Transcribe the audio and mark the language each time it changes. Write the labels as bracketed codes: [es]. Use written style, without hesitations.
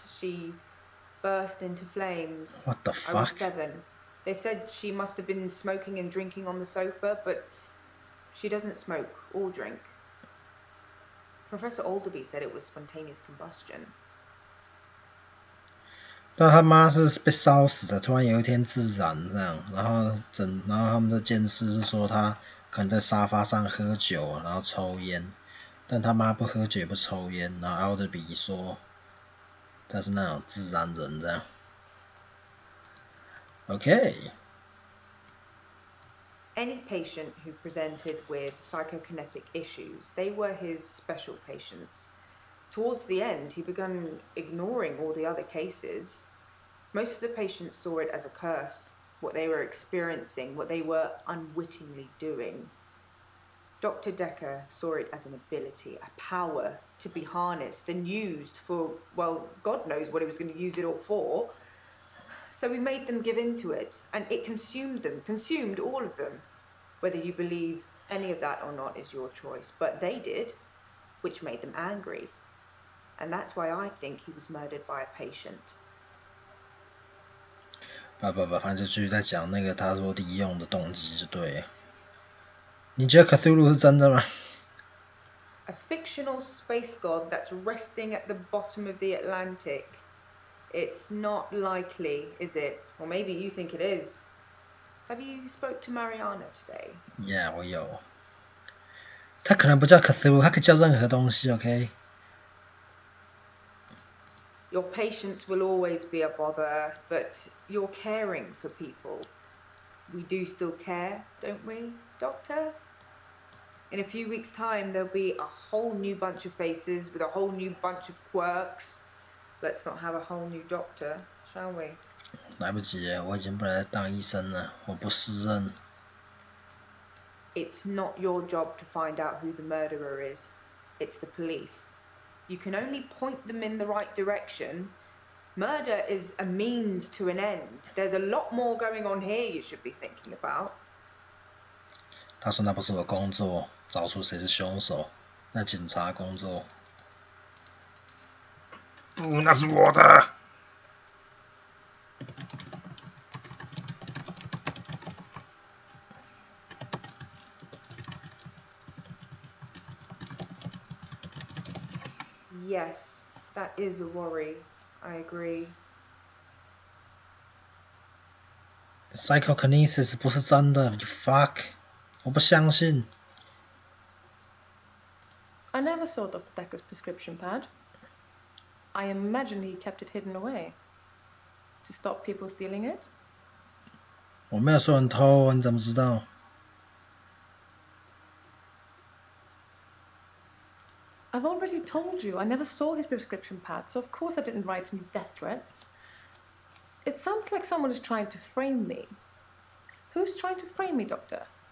[en] She burst into flames. What the fuck? I was 7. They said she must have been smoking and drinking on the sofa, but she doesn't smoke or drink. Professor Alderby said it was spontaneous combustion. [zh] 但他妈是被烧死的，突然有一天自燃这样，然后他们的监视是说他可能在沙发上喝酒，然后抽烟，但他妈不喝酒也不抽烟，然后 Alderby 说他是那种自然人这样。 [en] OK。 Any patient who presented with psychokinetic issues, they were his special patients. Towards the end, he began ignoring all the other cases. Most of the patients saw it as a curse, what they were experiencing, what they were unwittingly doing. Dr. Dekker saw it as an ability, a power to be harnessed and used for, well, God knows what he was going to use it all for. So we made them give in to it, and it consumed them, consumed all of them. Whether you believe any of that or not is your choice, but they did, which made them angry. And that's why I think he was murdered by a patient. [zh] 反正就继续在讲那个他说利用的动机就对了。你觉得克苏鲁是真的吗？ [en] A fictional space god that's resting at the bottom of the Atlantic. It's not likely, is it? Or maybe you think it is. Have you spoke to Mariana today? [zh] Yeah, 我有。他可能不叫克苏鲁，他可以叫任何东西 ，OK？ [en] Your patients will always be a bother, but you're caring for people. We do still care, don't we, Doctor? In a few weeks' time, there'll be a whole new bunch of faces with a whole new bunch of quirks. Let's not have a whole new doctor, shall we? [zh] 来不及了，我已经不能再当医生了，我不适任。 [en] It's not your job to find out who the murderer is. It's the police. You can only point them in the right direction. Murder is a means to an end. There's a lot more going on here you should be thinking about. [zh] 他说那不是我工作，找出谁是凶手，那警察工作。不，那是我的。 [en] Yes, that is a worry. I agree. [zh] Psychokinesis 不是真的 ， [en] you fuck！ [zh] 我不相信。 [en] I never saw Dr. Dekker's prescription pad. I imagine he kept it hidden away to stop people stealing it. [zh] 我没有说人偷，你怎么知道？ [en] I've already told you I never saw his prescription pad, so of course I didn't write him death threats. It sounds like someone is trying to frame me. Who's trying to frame me, Doctor?